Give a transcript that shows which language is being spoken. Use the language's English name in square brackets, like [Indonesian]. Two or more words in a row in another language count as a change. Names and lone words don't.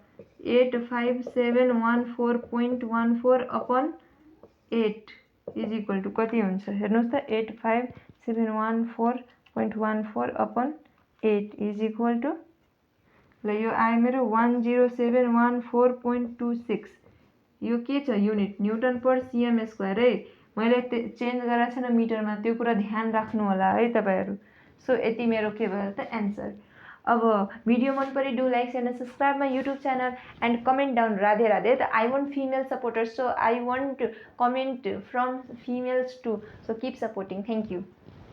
[Nepali] 85714.14 [English] upon 8 is equal to [Nepali] कति हुन्छ हेर्नुहोस् त 85714.14 [English] upon 8 is equal to [Nepali] ल यो आयो मेरो 10714.26 यो के छ युनिट [English] newton per cm square [Nepali] है मैले चेन्ज गरेको छैन मिटरमा त्यो कुरा ध्यान राख्नु होला है तपाईहरु सो यति मेरो के भयो त एन्सर अब भिडियो मन परे [English] do like and subscribe my YouTube channel and comment down Radhe Radhe I want female supporters so I want comment from females too so keep supporting thank you